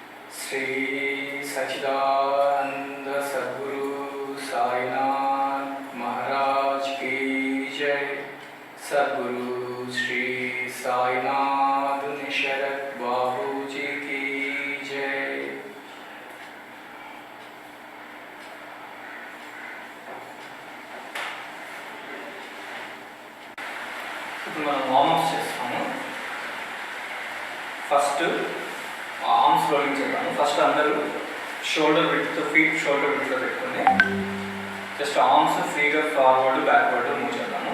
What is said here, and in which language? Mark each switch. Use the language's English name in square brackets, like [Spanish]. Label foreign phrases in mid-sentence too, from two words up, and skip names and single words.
[Hindi] श्री सच्चिदानंद सद्गुरु साईनाथ महाराज की जय। सद्गुरु श्री साईनाथ निशरत बाबू जी की जय। [Telugu] ఇప్పుడు మనం వార్మప్స్ చేస్తాము. [English] first arms rolling [Telugu] చేద్దాము. ఫస్ట్ అందరూ [English] shoulder width, feet shoulder widthలో [Telugu] పెట్టుకొని [English] just arms freeగా forward backward move [Telugu] చేద్దాము.